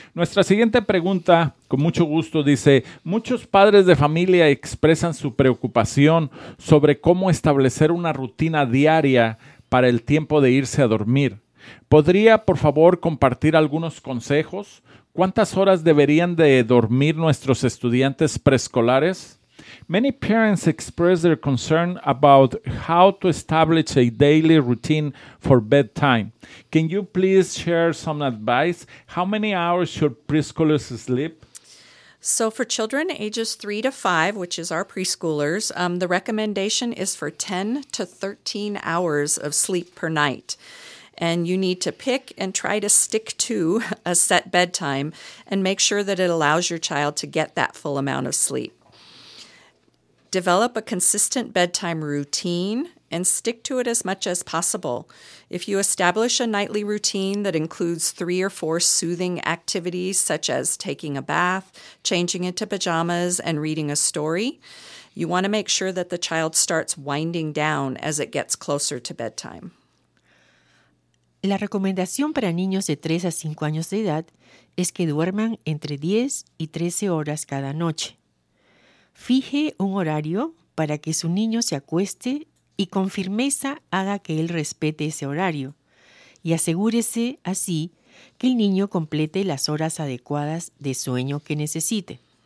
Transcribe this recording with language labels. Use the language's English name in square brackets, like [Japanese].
[Spanish] Nuestra siguiente pregunta, con mucho gusto, dice: muchos padres de familia expresan su preocupación sobre cómo establecer una rutina diaria para el tiempo de irse a dormir. ¿Podría, por favor, compartir algunos consejos? ¿Cuántas horas deberían de dormir nuestros estudiantes preescolares? [English] Many parents express their concern about how to establish a daily routine for bedtime. Can you please share some advice? How many hours should preschoolers sleep? So for children ages 3 to 5, which is our preschoolers, the recommendation is for 10 to 13 hours of sleep per night. And you need to pick and try to stick to a set bedtime and make sure that it allows your child to get that full amount of sleep. Develop a consistent bedtime routine and stick to it as much as possible. If you establish a nightly routine that includes 3 or 4 soothing activities, such as taking a bath, changing into pajamas, and reading a story, you want to make sure that the child starts winding down as it gets closer to bedtime. [Spanish] La recomendación para niños de 3 a 5 años de edad es que duerman entre 10 y 13 horas cada noche. Fije un horario para que su niño se acueste y con firmeza haga que él respete ese horario y asegúrese así que el niño complete las horas adecuadas de sueño que necesite.